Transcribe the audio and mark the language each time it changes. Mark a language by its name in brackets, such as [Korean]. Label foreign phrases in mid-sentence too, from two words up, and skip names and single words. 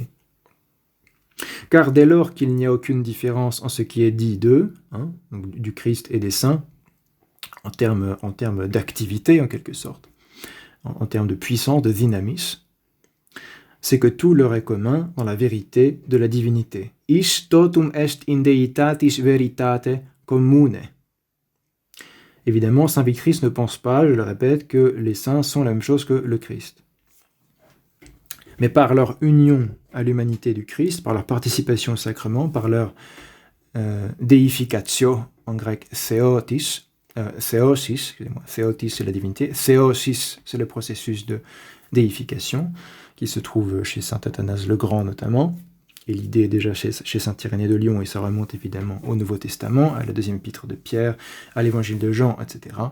[French] Car dès lors qu'il n'y a aucune différence en ce qui est dit d'eux, hein, donc du Christ et des saints, en termes d'activité, en quelque sorte, en termes de puissance, de dynamisme, c'est que tout leur est commun dans la vérité de la divinité. [Latin] Is totum est in deitatis veritate commune. [French] Évidemment, saint Victrix ne pense pas, je le répète, que les saints sont la même chose que le Christ. Mais par leur union à l'humanité du Christ, par leur participation au sacrement, par leur deificatio, en grec theosis, excusez-moi, theotis c'est la divinité, theosis c'est le processus de déification qui se trouve chez saint Athanase le Grand notamment, et l'idée est déjà chez saint Irénée de Lyon, et ça remonte évidemment au Nouveau Testament, à la deuxième épître de Pierre, à l'évangile de Jean, etc.